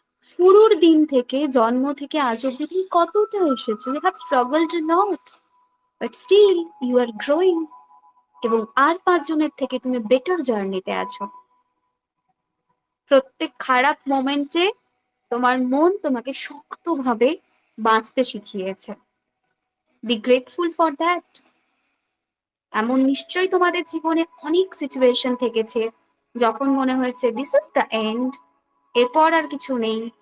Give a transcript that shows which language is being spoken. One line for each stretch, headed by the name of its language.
Bangla: শুরুর দিন থেকে জন্ম থেকে আজ অব্দি তুমি কতটা এসেছো।
English: You have struggled a lot. But still, you are growing.
Bangla: এবং আর 5 জনের থেকে তুমি বেটার জার্নিতে আছো। প্রত্যেক খারাপ মোমেন্টে তোমার মন তোমাকে শক্তভাবে বাঁচতে শিখিয়েছে।
English: Be grateful for that.
Bangla: এমন নিশ্চয়ই তোমাদের জীবনে অনেক সিচুয়েশন থেকেছে যখন মনে হয়েছে
English: this is the end,
Bangla: এরপর আর কিছু নেই।